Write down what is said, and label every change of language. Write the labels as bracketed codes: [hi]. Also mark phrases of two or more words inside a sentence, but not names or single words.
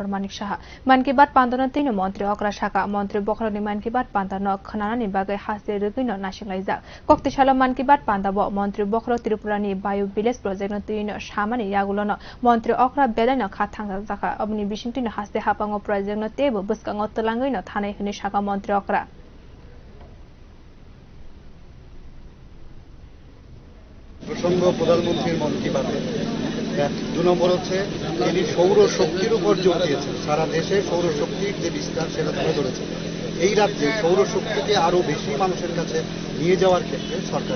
[trp] Manik Saha Man Ki Baat Panda no Teino Montri Okra Shaka Montri Bokro ni Man Ki Baat Panda no Khanana ni bagai hase rugui no nationalize Koktechaala Man Ki Baat Panda bo Montri Bokro Tripura ni Bio Village Project no Teino Shamani Yagulo no Montri Okra Bedai no Khathang Jaka Obni Bishinti no hase hapango project no Tebo Buskang Otelangui no Thanai Hini Shaka Montri Okra [bn] প্রসঙ্গ প্রধানমন্ত্রীর মন কি বাতে 2 নম্বর হচ্ছে তিনি সৌর শক্তির উপর জোর দিয়েছেন সারা দেশে সৌর শক্তির যে বিস্তার সেটা তুলে ধরেছে এই রাজ্যে সৌর শক্তিকে আরো বেশি মানুষের কাছে নিয়ে যাওয়ার ক্ষেত্রে সরকার